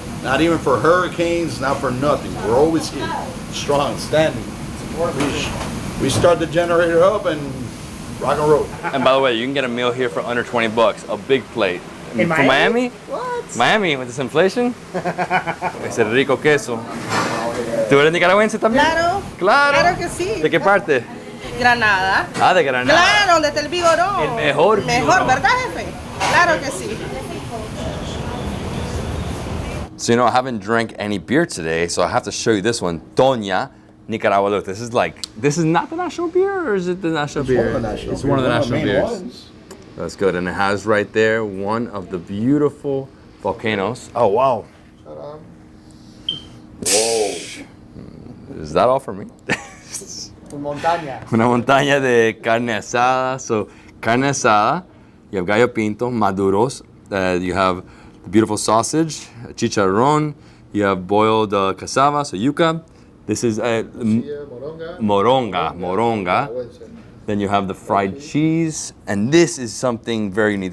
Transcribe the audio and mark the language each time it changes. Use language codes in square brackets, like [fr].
[en] Not even for hurricanes, not for nothing. We're always here, strong, standing. We start the generator up and rock and roll. And by the way, you can get a meal here for under 20 bucks, a big plate. In From Miami? What? Miami, with this inflation. [es] Ese rico queso. ¿Tú eres nicaragüense también? Claro. Claro. Claro que sí. ¿De qué parte? Granada. Ah, de Granada. Claro, donde está el vigorón. El mejor vigorón. ¿Verdad, jefe? Claro que sí. [en] So, I haven't drank any beer today, so I have to show you this one. Doña Nicaragua. Look, this is not the national beer, or is it the national beer? It's one of the national beers. That's good, and it has right there one of the beautiful volcanoes. Oh, wow. Whoa. Is that all for me? [es] Montaña. Una montaña de carne asada. [en] So, carne asada, you have gallo pinto, maduros, you have the beautiful sausage, chicharrón, you have boiled cassava, so yuca. This is moronga. Then you have the fried cheese, and this is something very neat.